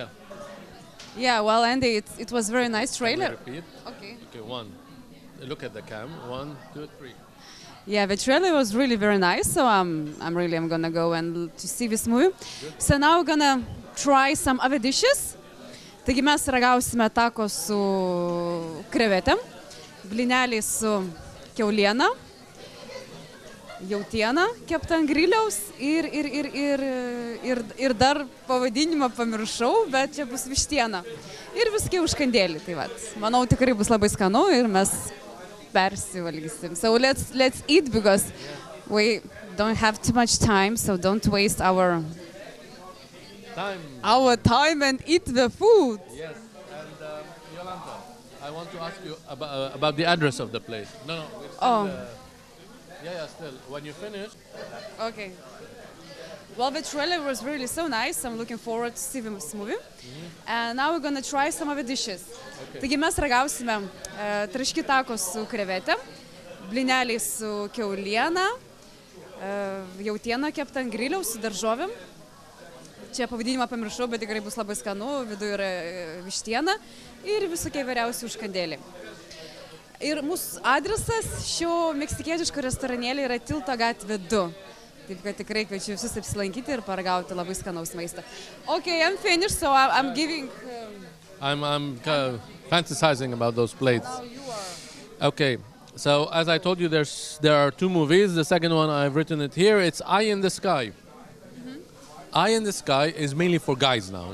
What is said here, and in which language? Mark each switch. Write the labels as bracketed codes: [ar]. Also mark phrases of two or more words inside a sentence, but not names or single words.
[en] Yeah, well, Andy, it was very nice Can we trailer. repeat? Okay. Okay, 1. Look at the cam. 1, 2, 3. Yeah, the trailer was really very nice. So I'm gonna go and to see this movie. So now we're gonna try some other dishes. [lt] Taigi mes ragausime tako su krevetėm, blyneliai su kiauliena, jautiena kepta ant griliaus ir dar pavadinimą pamiršau, bet čia bus vištiena. Ir visokie užkandėliai. Tai vat, manau, tikrai bus labai skanu ir mes persivalgysim. [en] So let's eat because we don't have too much time, so don't waste our time and eat the food. Yes, and Yolanta, I want to ask you about the address of the place. No, we're still, still. When you finish. Okay. Well, the trailer was really so nice. I'm looking forward to see this movie. And now we're gonna try some of the dishes. Okay. [lt] Taigi mes ragausime traški tako su krevetėm, blineliai su kiauliena, jautiena kepta ant griliaus su daržovėm. Čia pavadinimą pamiršau, bet tikrai bus labai skanu, viduje yra vištiena ir visokie įvairiausi užkandėliai. Ir mūsų adresas šio meksikietiško restoranėlio yra Tilto gatvė 2. Taip kad tikrai kviečiu visus apsilankyti ir paragauti labai skanaus maistą. [en] Okay, I'm finished, so I'm giving... I'm fantasizing about those plates. Now you are. Okay, so as I told you, there are two movies. The second one, I've written it here. It's Eye in the Sky. Eye in the Sky is mainly for guys now.